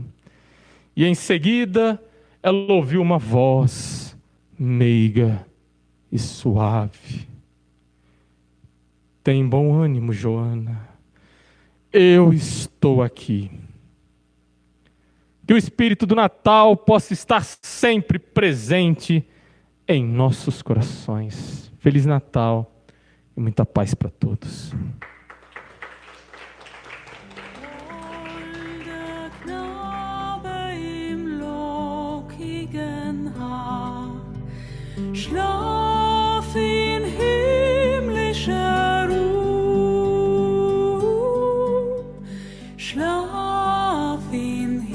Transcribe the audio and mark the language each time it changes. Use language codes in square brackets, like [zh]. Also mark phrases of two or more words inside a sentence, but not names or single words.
[pt] E em seguida, ela ouviu uma voz meiga e suave: tem bom ânimo, Joana. Eu estou aqui. Que o Espírito do Natal possa estar sempre presente em nossos corações. Feliz Natal e muita paz para todos. [de] Der Knabe im lockigen Haar, schlaf in himmlischer Ruhe, schlaf in